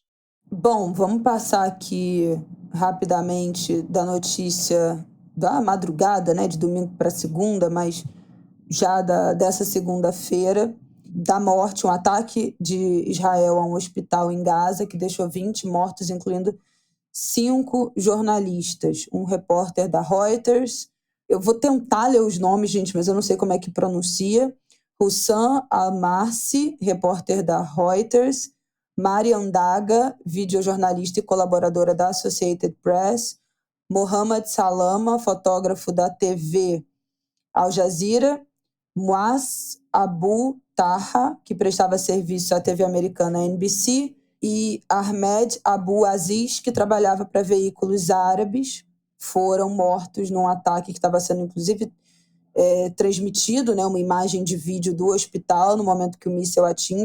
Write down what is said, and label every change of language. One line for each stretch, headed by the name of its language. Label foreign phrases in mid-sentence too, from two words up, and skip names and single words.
Portuguese: Bom, vamos passar aqui rapidamente da notícia da madrugada, né, de domingo para segunda, mas já dessa segunda-feira, da morte, um ataque de Israel a um hospital em Gaza, que deixou 20 mortos, incluindo 5 jornalistas, um repórter da Reuters. Eu vou tentar ler os nomes, gente, mas eu não sei como é que pronuncia. Hussam Al-Marsi, repórter da Reuters. Mariam Daga, videojornalista e colaboradora da Associated Press. Mohammad Salama, fotógrafo da TV Al Jazeera. Muaz Abu Taha, que prestava serviço à TV americana NBC, e Ahmed Abu Aziz, que trabalhava para veículos árabes, foram mortos num ataque que estava sendo, inclusive, transmitido, né, uma imagem de vídeo do hospital no momento que o míssil atinge.